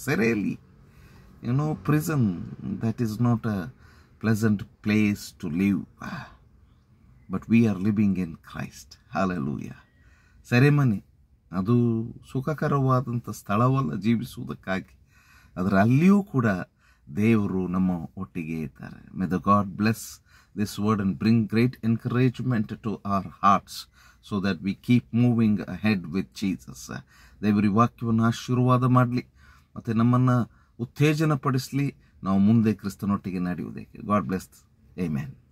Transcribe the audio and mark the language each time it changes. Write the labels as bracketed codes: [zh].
[en] ಸೆರೆಯಲ್ಲಿ, prison, that is not a pleasant place to live, but we are living in Christ. Hallelujah. [kn] ಸೆರೆಮನೆ ಅದು ಸುಖಕರವಾದಂಥ ಸ್ಥಳವಲ್ಲ ಜೀವಿಸುವುದಕ್ಕಾಗಿ, ಆದರೆ ಅಲ್ಲಿಯೂ ಕೂಡ ದೇವರು ನಮ್ಮ ಒಟ್ಟಿಗೆ ಇದ್ದಾರೆ. [en] May the God bless this word and bring great encouragement to our hearts so that we keep moving ahead with Jesus. [kn] ದೇವರ ವಾಕ್ಯವನ್ನು ಆಶೀರ್ವಾದ ಮಾಡಲಿ ಮತ್ತು ನಮ್ಮನ್ನು ಉತ್ತೇಜನ ಪಡಿಸಲಿ, ನಾವು ಮುಂದೆ ಕ್ರಿಸ್ತನೊಟ್ಟಿಗೆ ನಡೆಯುವುದಕ್ಕೆ. [en] God bless. Amen.